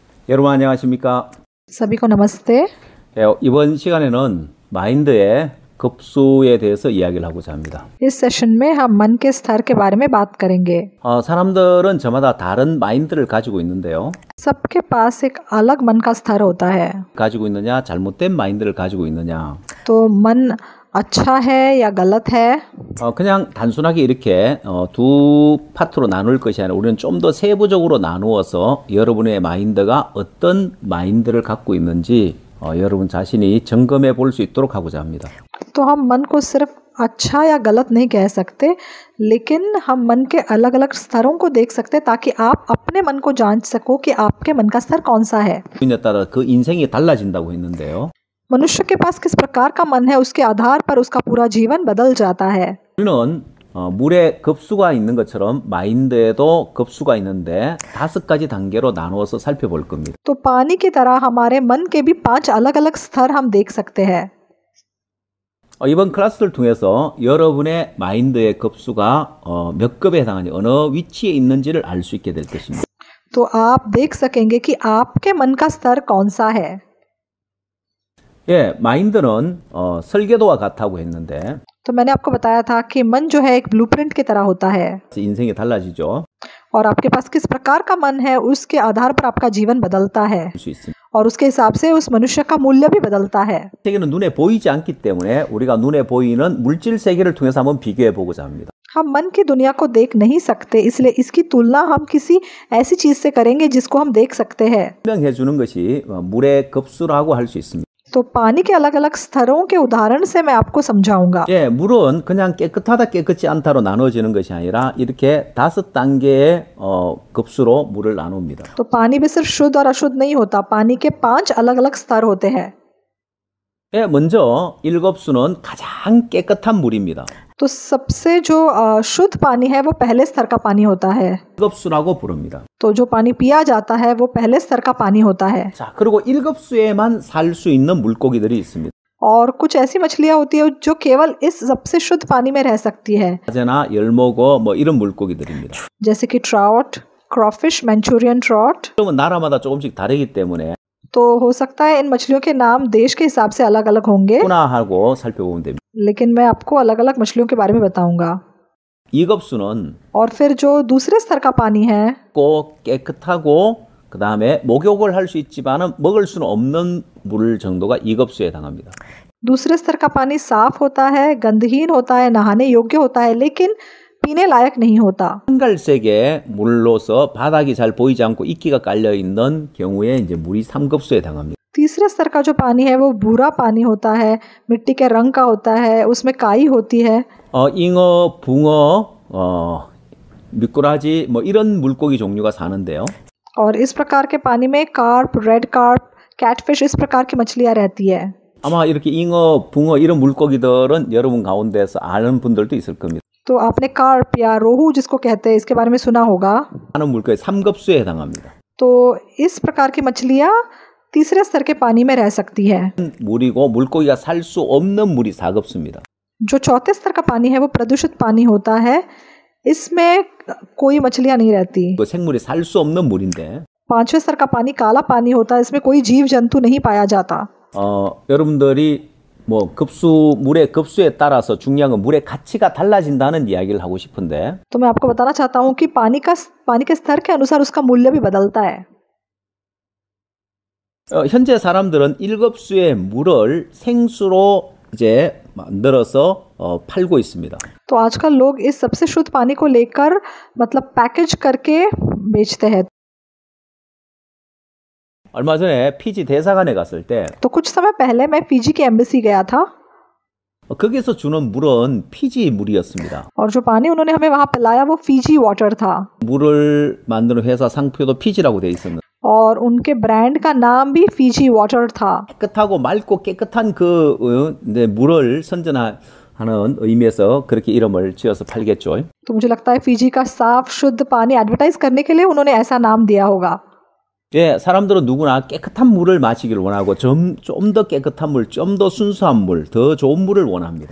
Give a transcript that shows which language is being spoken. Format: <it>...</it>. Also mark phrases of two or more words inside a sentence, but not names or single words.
<ko>여러분 안녕하십니까?</ko> <hi>सभी को नमस्ते।</hi> <ko>이번 시간에는 마인드의 급수에 대해서 이야기를 하고자 합니다.</ko> <hi>इस सेशन में हम मन के स्तर के बारे में बात करेंगे।</hi> <ko>사람들은 저마다 다른 마인드를 가지고 있는데요.</ko> <hi>सबके पास एक अलग मन का स्तर होता है।</hi> <ko>가지고 있느냐, 잘못된 마인드를 가지고 있느냐.</ko> <hi>तो मन अच्छा है या गलत है?</hi> <ko>그냥 단순하게 이렇게 두 파트로 나눌 것이 아니라 우리는 좀 더 세부적으로 나누어서 여러분의 마인드가 어떤 마인드를 갖고 있는지 여러분 자신이 점검해 볼 수 있도록 하고자 합니다.</ko> <hi>तो हम मन को सिर्फ अच्छा या गलत नहीं कह सकते, लेकिन हम मन के अलग अलग स्तरों को देख सकते ताकि आप अपने मन को जांच सको कि आपके मन का स्तर कौन सा है।</hi> <ko>에 따라 그 인생이 달라진다고 했는데요.</ko> <hi>मनुष्य के पास किस प्रकार का मन है उसके आधार पर उसका पूरा जीवन बदल जाता है।</hi> <ko>우리는 물에 급수가 있는 것처럼 마인드에도 급수가 있는데 5가지 단계로 나누어서 살펴볼 겁니다.</ko> <hi>तो पानी की तरह हमारे मन के भी 5 अलग अलग स्तर हम देख सकते हैं।</hi> <ko>이번 클래스를 통해서 여러분의 마인드의 급수가 몇 급에 해당하는지 어느 위치에 있는지를 알 수 있게 될 것입니다.</ko> <hi>तो आप देख सकेंगे कि आपके मन का स्तर कौन सा है।</hi> <ko>예, 마인드는 설계도와 같다고 했는데</ko> <hi>तो मैंने आपको बताया था कि मन जो है एक ब्लूप्रिंट की तरह होता है</hi> <ko>인생이 달라지죠.</ko> <hi>और आपके पास किस प्रकार का मन है उसके आधार पर आपका जीवन बदलता है</hi> <ko>수 있습니다.</ko> <hi>और उसके हिसाब से उस मनुष्य का मूल्य भी बदलता है।</hi> <ko>세계는 눈에 보이지 않기 때문에 우리가 눈에 보이는 물질 세계를 통해서 한번 비교해 보고자 합니다.</ko> <hi>हम मन की दुनिया को देख नहीं सकते, इसलिए इसकी तुलना हम किसी ऐसी चीज से करेंगे जिसको हम देख सकते हैं।</hi> <ko>설명해 주는 것이 물의 급수라고 할 수 있습니다.</ko> <hi>तो पानी के अलग अलग स्तरों के उदाहरण से मैं आपको समझाऊंगा।</hi> <ko>예, 물은 그냥 깨끗하다 깨끗지 않다로 나눠지는 것이 아니라 이렇게 5단계의 급수로 물을 나눕니다.</ko> <hi>तो पानी भी सिर्फ शुद्ध और अशुद्ध नहीं होता, पानी के 5 अलग अलग स्तर होते हैं।</hi> <ko>예, 먼저 1급수는 가장 깨끗한 물입니다.</ko> <hi>तो सबसे जो शुद्ध पानी है वो पहले स्तर का पानी होता है।</hi> <ko>1급수라고 부릅니다.</ko> <hi>तो जो पानी पिया जाता है वो पहले स्तर का पानी होता है।</hi> <ko>자, 그리고 1급수에만 살 수 있는 물고기들이 있습니다.</ko> <hi>और कुछ ऐसी मछलियां होती है जो केवल इस सबसे शुद्ध पानी में रह सकती है,</hi> <ko>사제나 열모고 뭐 이런 물고기들입니다.</ko> <hi>जैसे कि ट्राउट, क्रॉफिश, मैंचूरियन ट्राउट।</hi> <ko>그러면 나라마다 조금씩 다르기 때문에</ko> <hi>तो हो सकता है इन मछलियों के नाम देश के हिसाब से अलग अलग होंगे,</hi> <ko>하고 살펴보면 됩니다.</ko> <hi>लेकिन मैं आपको अलग अलग मछलियों के बारे में बताऊंगा।</hi> <ko>2급수는</ko> <hi>और फिर जो दूसरे स्तर का पानी है</hi> <ko>꼭 깨끗하고 그 다음에 목욕을 할 수 있지만은 먹을 수는 없는 물 정도가 2급수에 해당합니다.</ko> <hi>दूसरे स्तर का पानी साफ होता है, गंधहीन होता है, नहाने योग्य होता है, लेकिन पीने लायक नहीं होता।</hi> <ko>한갈색의 물로서 바닥이 잘 보이지 않고 이끼가 깔려 있는 경우에 이제 물이 3급수에 해당합니다.</ko> <hi>तीसरे स्तर का जो पानी है वो भूरा पानी होता है, मिट्टी के रंग का होता है, उसमें काई होती है।</hi> <ko>잉어, 붕어, 미꾸라지 뭐 이런 물고기 종류가 사는데요.</ko> <hi>और इस प्रकार के पानी में कार्प, रेड कार्प, कैटफिश, इस प्रकार की मछलियां रहती है।</hi> <ko>아마 이렇게 잉어, 붕어 이런 물고기들은 여러분 가운데서 아는 분들도 있을 겁니다.</ko> <hi>तो आपने कार्प या रोहू जिसको कहते हैं इसके बारे में सुना होगा।</hi> <ko>하는 물고기 3급수에 해당합니다.</ko> <hi>तो इस प्रकार की मछलियां तीसरे स्तर के पानी में रह सकती है।</hi> <ko>물이고 물고기가 살 수 없는 물이 4급수입니다.</ko> <hi>जो चौथे स्तर का पानी है वो प्रदूषित पानी होता है, इसमें कोई मछलियां नहीं रहती।</hi> <ko>그 생물이 살 수 없는 물인데</ko> <hi>5वें स्तर का पानी काला पानी होता है, इसमें कोई जीव जंतु नहीं पाया जाता।</hi> <ko>여러분들이 뭐 물의 급수에 따라서 중요한 건 물의 가치가 달라진다는 이야기를 하고 싶은데</ko> <hi>तो मैं आपको बताना चाहता हूँ कि पानी के स्तर के अनुसार उसका मूल्य भी बदलता है।</hi> <ko>현재 사람들은 1급수의 물을 생수로 이제 만들어서 팔고 있습니다.</ko> <hi>तो आजकल लोग इस सबसे शुद्ध पानी को लेकर मतलब पैकेज करके बेचते हैं।</hi> <ko>얼마 전에 피지 대사관에 갔을 때</ko> <hi>तो कुछ समय पहले मैं फिजी की एम्बेसी गया था</hi> <ko>거기서 주는 물은 피지 물이었습니다.</ko> <hi>और जो पानी उन्होंने हमें वहाँ पिलाया वो फिजी वाटर था</hi> <ko>물을 만드는 회사 상표도 피지라고 돼 있었는데</ko> <hi>और उनके ब्रांड का नाम भी फिजी वाटर था।</hi> <ko>깨끗하고 맑고 깨끗한 그 물을 선전하는 의미에서 그렇게 이름을 지어서 팔겠죠.</ko> <hi>तो मुझे लगता है फिजी का साफ शुद्ध पानी एडवर्टाइज करने के लिए उन्होंने ऐसा नाम दिया होगा।</hi> <ko>예, 사람들은 누구나 깨끗한 물을 마시기를 원하고 좀 더 깨끗한 물, 좀 더 순수한 물, 더 좋은 물을 원합니다.</ko>